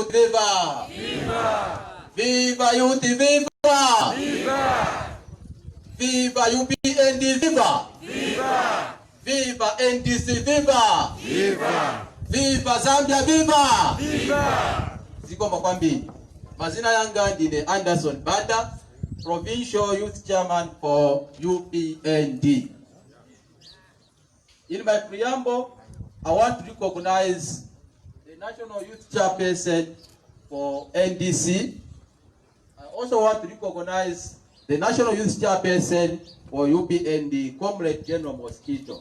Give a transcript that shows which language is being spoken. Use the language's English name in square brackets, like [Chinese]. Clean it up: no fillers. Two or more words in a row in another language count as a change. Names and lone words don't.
[English] viva! Viva! Viva Youth, viva! Viva! Viva UPND, viva! Viva! Viva NDC, viva! Viva! Viva Zambia, viva! Viva! [Nyanja] Zigomba kwambi. Mazina yanga ndine Anderson Banda, [English] Provincial Youth Chairman for UPND. In my preamble, I want to recognize the National Youth Chairperson for NDC. I also want to recognize the National Youth Chairperson for UPND, Comrade General Mosquito.